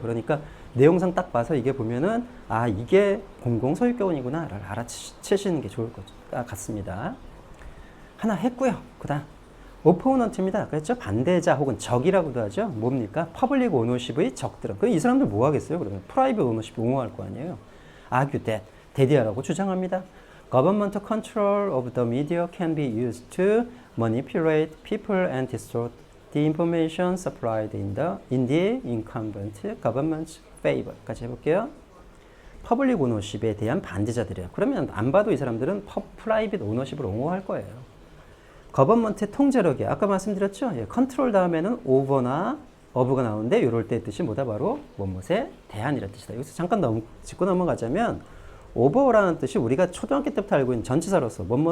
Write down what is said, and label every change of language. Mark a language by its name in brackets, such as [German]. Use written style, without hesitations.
[Korean] 그러니까 내용상 딱 봐서 이게 보면은 이게 공공 소유권이구나 라를 알아채시는 게 좋을 것 같습니다. 하나 했고요. 그다음 오포넌트입니다. 그랬죠? 반대자 혹은 적이라고도 하죠. 뭡니까? 퍼블릭 오너십의 적들은. 그럼 이 사람들 뭐 하겠어요? 그러면 프라이빗 오너십 옹호할 거 아니에요. argue that, 대디아라고 주장합니다. [English] Government control of the media can be used to manipulate people and distort the information supplied in the incumbent government's favor. [Korean] 까지 해볼게요. 퍼블릭 오너십에 대한 반대자들이에요. 그러면 안 봐도 이 사람들은 프라이빗 오너십을 옹호할 거예요. 거버먼트의 통제력이 아까 말씀드렸죠. 예, 컨트롤 다음에는 오버나 어브가 나오는데 이럴 때 뜻이 뭐다? 바로 무엇에 대한이라는 뜻이다. 여기서 잠깐 짚고 넘어가자면 오버라는 뜻이 우리가 초등학교 때부터 알고 있는 전치사로서